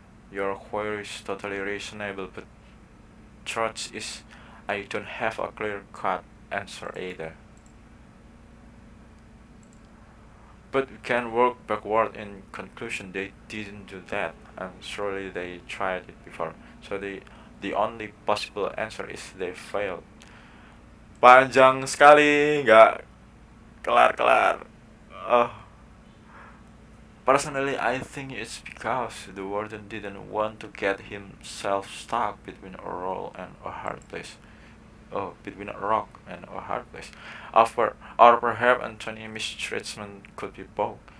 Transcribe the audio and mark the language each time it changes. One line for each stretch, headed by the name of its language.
English: Your query is totally reasonable, but truth is, I don't have a clear-cut answer either. But we can work backward in conclusion. They didn't do that, and surely they tried it before. So the only possible answer is they failed.
Indonesian: Panjang sekali, nggak kelar-kelar.
English: Oh, personally, I think it's because the warden didn't want to get himself stuck between a roll and a hard place. Oh, between a rock and a hard place. Or perhaps Anthony mistreatment could be both.